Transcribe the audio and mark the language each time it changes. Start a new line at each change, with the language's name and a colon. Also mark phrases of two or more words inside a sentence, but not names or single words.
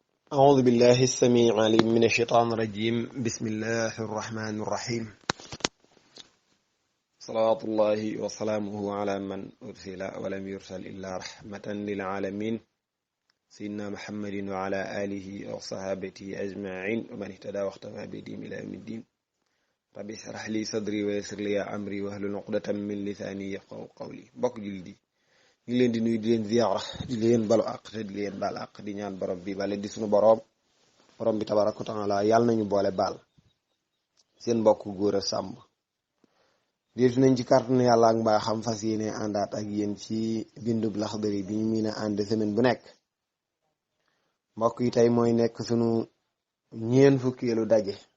Arabic: أعوذ بالله السميع العليم من الشيطان الرجيم بسم الله الرحمن الرحيم صلاة الله وسلامه على من أرسل ولم يرسل إلا رحمة للعالمين سيدنا محمد وعلى آله وصحابته أجمعين ومن اهتدى واختفى بهديهم إلى يوم الدين ربي اشرح لي صدري ويسر لي أمري واحلل عقدة من لساني يفقهوا قولي
Wolof: bokk jullit yi ñu leen di nuyu di leen ziyaara di leen balu àq te di leen baal àq di ñaan borom bi bale di sunu borom bi
Arabic: تبارك وتعالى
Wolof: yàlla nañu boole baal seen mbokk Gora Samb déetu nañ ci kàttanu yàlla ak mbaa xam fas yéene àndaat ak yéen ci bindub Al-Akhdari bi ñu mën a ànd semaine bu nekk mbokk yi tey mooy nekk sunu ñeen fukkeelu daje